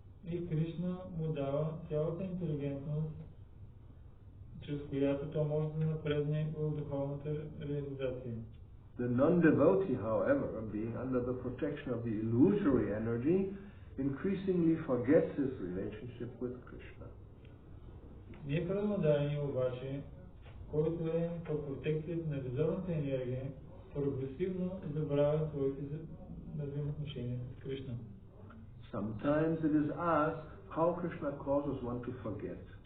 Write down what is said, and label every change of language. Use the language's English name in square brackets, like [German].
[Bulgarian] И Кришна му дава цялата интелигентност, чрез която то може да напредне в духовната реализация. [English] The non-devotee, however, being under the protection of the illusory energy, increasingly forgets his relationship with Krishna. [Bulgarian] Непреданодарен обаче, който е под протекцията на иллюзорната енергия, прогресивно забравя своите взаимоотношения с Кришна. [English] Sometimes it is asked how Krishna causes one to forget.